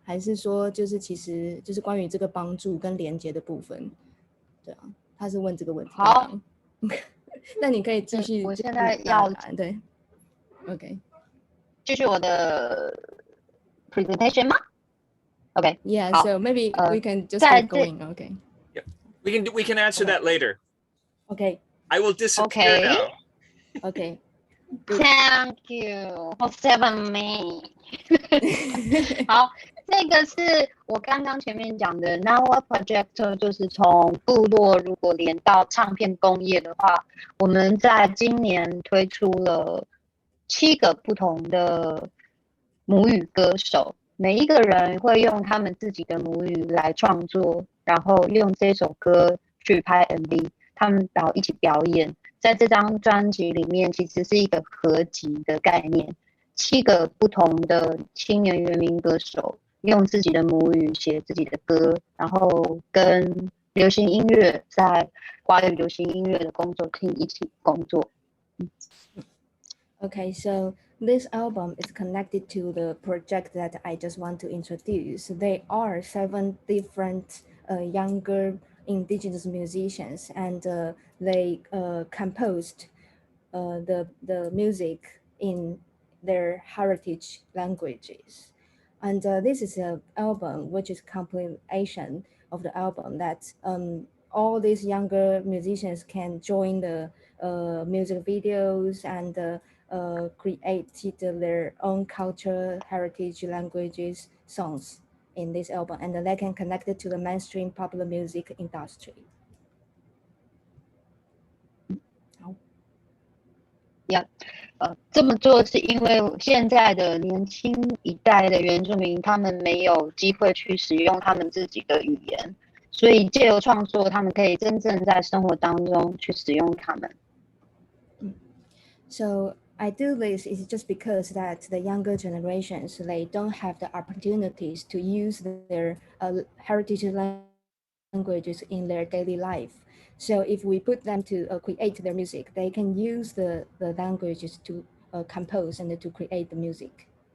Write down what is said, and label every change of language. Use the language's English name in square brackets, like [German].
[Chinese] 还是说就是其实就是关于这个帮助跟连接的部分？对啊，他是问这个问题。好，那你可以继续。我现在要对 ，OK，继续我的 presentation 吗？ [English] Okay. Yeah. So maybe we can just keep going. Okay. Yeah. We can answer that later. Okay. I will disappear now. Okay. Thank you for 7 minutes. [Chinese] 好，这个是我刚刚前面讲的 Nawa Project， 就是从部落如果连到唱片工业的话，我们在今年推出了7个不同的母语歌手。每一个人会用他们自己的母语来创作，然后用这首歌去拍 MV， 他们然后一起表演。在这张专辑里面，其实是一个合集的概念，7个不同的青年原民歌手用自己的母语写自己的歌，然后跟流行音乐在华语流行音乐的工作厅一起工作。 [English] Okay, so this album is connected to the project that I just want to introduce. There are 7 different younger indigenous musicians, and they composed the music in their heritage languages. And this is an album which is compilation of the album that all these younger musicians can join the music videos and created their own culture, heritage, languages, songs in this album, and they can connect it to the mainstream popular music industry. Yeah. [Chinese] 这么做是因为现在的年轻一代的原住民，他们没有机会去使用他们自己的语言，所以借由创作，他们可以真正在生活当中去使用它们。 [English] So I do this is just because that the younger generations, they don't have the opportunities to use their heritage languages in their daily life. So if we put them to create their music, they can use the languages to compose and to create the music.